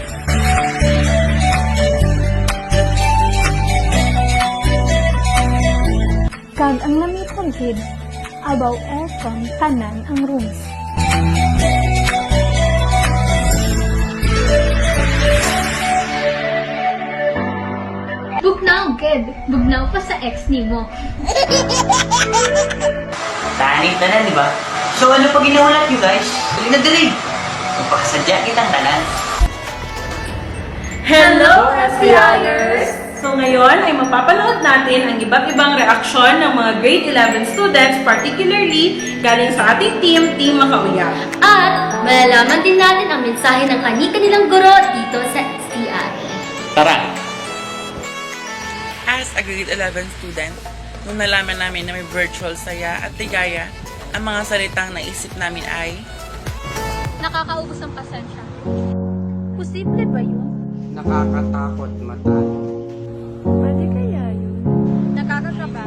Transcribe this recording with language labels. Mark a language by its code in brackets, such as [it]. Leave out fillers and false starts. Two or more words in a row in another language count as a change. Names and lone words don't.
[hil] Kag ang lamitong kid, abaw aircon tanan ang rooms. Bugnaw, kid. Bugnaw pa sa ex ni mo. Tanit na di ba? [tl] So ano pa ginawa nyo guys? [hil] Dali na dali! Magpakasadya kitang tanan. [en] Hello, SCIers! [tl] So ngayon ay mapapanood natin ang iba't ibang reaksyon ng mga [en] grade 11 students, [tl] particularly galing sa ating team, Team Makauyag. At malalaman din natin ang mensahe ng kani-kanilang guro dito sa STI. Tara! [en] As a grade 11 student, [tl] nung nalaman namin na may virtual saya at ligaya, ang mga salitang naisip namin ay, Nakakaubos ang pasensya. Posible ba yun? Nakakatakot matalo. Pwede kaya yun? Nakakakaba.